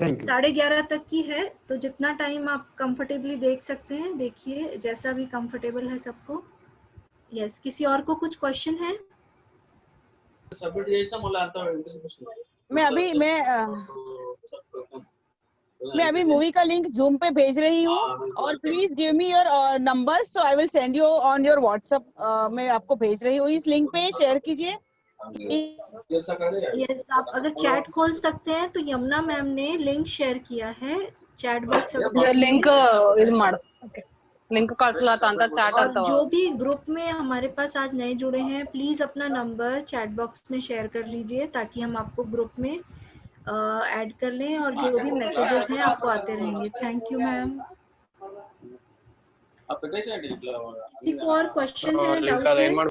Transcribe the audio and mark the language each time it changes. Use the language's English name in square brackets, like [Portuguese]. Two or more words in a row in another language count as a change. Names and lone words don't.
[Hindi] 11:30 तक की है, तो जितना टाइम आप कंफर्टेबली देख सकते हैं देखिए, जैसा भी कंफर्टेबल है सबको। यस, किसी और को कुछ क्वेश्चन है? मैं अभी मूवी का लिंक जूम पे भेज रही हूँ, और [English] please give me your number, so I will send you on your WhatsApp. [Hindi] मैं आपको भेज रही हूँ, इस लिंक पे शेयर कीजिए। यस, आप अगर चैट खोल सकते हैं तो यमुना मैम ने लिंक शेयर किया है [English] chat box [Kannada] ಲಿಂಕ್ ಇದು ಮಾಡು ಲಿಂಕ್ ಕಳ್ಸಲಾತ ಅಂತ ಚಾಟ್ [Hindi] और [Kannada] ಅಂತ [Hindi] जो भी ग्रुप में हमारे पास आज नए जुड़े हैं, प्लीज अपना नंबर [English] chat box [Hindi] में शेयर कर लीजिए ताकि हम आपको ग्रुप में ऐड कर लें, और जो भी मैसेजेस हैं आपको आते रहेंगे। [English] thank you ma'am. [Hindi] किसी को और क्वेश्चन है, डाउट है?